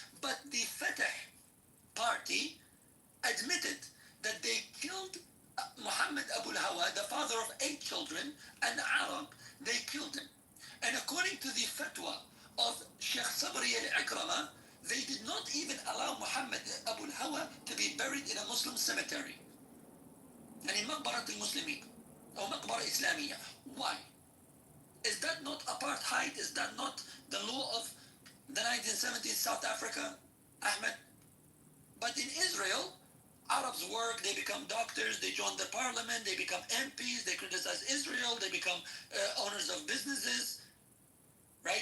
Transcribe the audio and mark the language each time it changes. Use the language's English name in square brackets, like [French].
[English] But the Fatah party admitted that they killed Muhammad Abu Hawa, the father of 8 children, an Arab. They killed him. And according to the fatwa of Sheikh Sabri al-Ikrama, they did not even allow Muhammad Abu Hawa to be buried in a Muslim cemetery. [Arabic] يعني مقبرة المسلمين أو مقبرة إسلامية. [English] Why? Is that not apartheid? Is that not the law of the 1970s South Africa, Ahmed? But in Israel, Arabs work, they become doctors, they join the parliament, they become MPs, they criticize Israel, they become owners of businesses, right?